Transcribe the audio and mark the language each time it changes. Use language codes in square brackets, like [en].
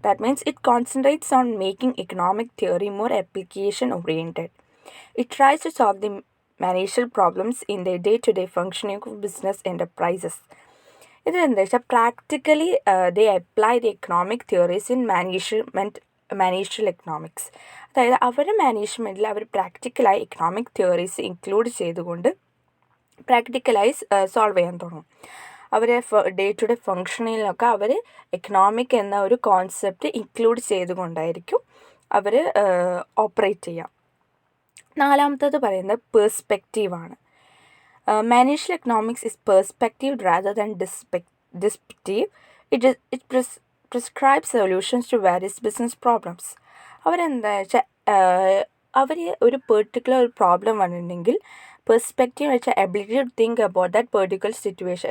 [en] That means it concentrates on making economic theory more application oriented. It tries to solve the managerial problems in their day-to-day functioning of business enterprises. [ml] ഇതെന്താ വെച്ചാൽ [en] Practically they apply the economic theories in managerial economics. [ml] അതായത് അവരുടെ മാനേജ്മെൻറ്റിൽ അവർ പ്രാക്ടിക്കലായി economic theories include ചെയ്തുകൊണ്ട് പ്രാക്ടിക്കലായി solve ചെയ്യാൻ തുടങ്ങും. Our day to day ഫങ്ഷനിലൊക്കെ our economic എന്ന ഒരു concept include ചെയ്തുകൊണ്ടായിരിക്കും അവർ operate ചെയ്യാം. നാലാമത്തത് പറയുന്നത് പേഴ്സ്പെക്റ്റീവാണ്. [en] Managerial economics is perspective rather than descriptive. It prescribes solutions to various business problems. [ml] അവരെന്താ വെച്ചാൽ അവർ ഒരു പെർട്ടിക്കുലർ ഒരു പ്രോബ്ലം വന്നിട്ടുണ്ടെങ്കിൽ പെർസ്പെക്റ്റീവ് വെച്ചാൽ [en] Ability to think about that particular situation.